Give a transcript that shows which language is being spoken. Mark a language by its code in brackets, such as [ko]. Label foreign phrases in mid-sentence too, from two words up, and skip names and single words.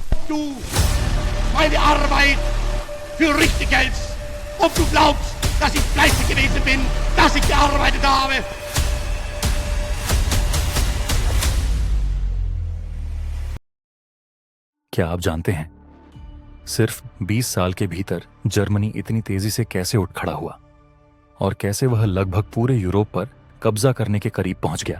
[de] du meine Arbeit für richtig hältst, ob du glaubst, dass ich fleißig gewesen bin, dass ich gearbeitet habe. [hi] क्या आप जानते हैं सिर्फ 20 साल के भीतर जर्मनी इतनी तेजी से कैसे उठ खड़ा हुआ और कैसे वह लगभग पूरे यूरोप पर कब्जा करने के करीब पहुंच गया?